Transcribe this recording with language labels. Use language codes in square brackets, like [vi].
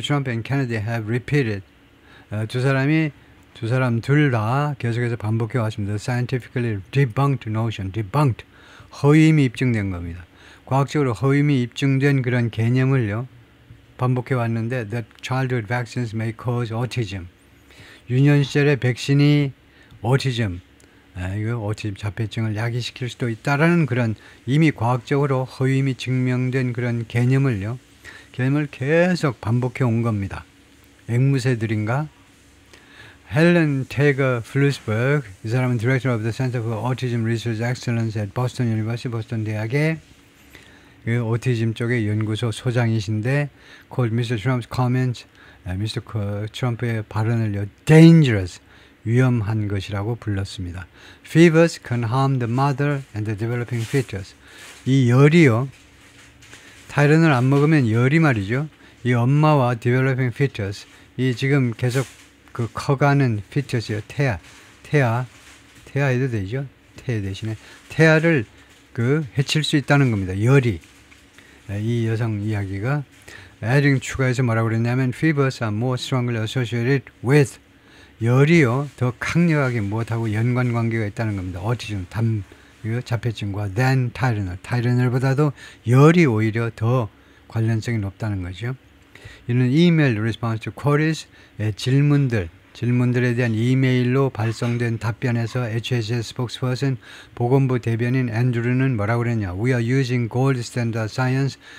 [en] Trump and Kennedy have repeated, [ko] 두 사람 둘 다 계속해서 반복해 왔습니다. [en] Scientifically debunked notion, debunked, [ko] 허위임이 입증된 겁니다. 과학적으로 허위임이 입증된 그런 개념을요, 반복해 왔는데 [en] that childhood vaccines may cause autism. [ko] 유년 시절의 백신이 오티즘 자폐증을 야기시킬 수도 있다라는 그런 이미 과학적으로 허위임이 증명된 그런 개념을 계속 반복해 온 겁니다. 앵무새들인가? 헬렌 테거 플루스버그, 이 사람은 [en] Director of the Center for Autism Research Excellence at Boston University, [ko] 보스턴 대학의 그 오티즘 쪽의 연구소 소장이신데, called Mr. [en] Trump's comments, Mr. [ko] 트럼프의 발언을요, dangerous, 위험한 것이라고 불렀습니다. [en] Fevers can harm the mother and the developing fetus. [ko] 이 열이요, 타이레놀 안 먹으면 열이 말이죠. 이 엄마와 developing fetus, 이 지금 계속 그 커가는 fetus요, 태아 해도 되죠. 태 대신에 태아를 해칠 수 있다는 겁니다. 열이. 이 여성 이야기가 adding, 추가해서 뭐라고 그랬냐면 [en] fevers are more strongly associated with, [ko] 열이요, 더 강력하게 무엇하고 연관관계가 있다는 겁니다. 오티즘, 자폐증과 than 타이레놀보다도 열이 오히려 더 관련성이 높다는 거죠. 이는 이메일 [en] response to queries, [ko] 질문들에 대한 이메일로 발송된 답변에서 HHS spokesperson, 보건부 대변인 앤드루는 뭐라고 그랬냐. [en] We are using gold standard science.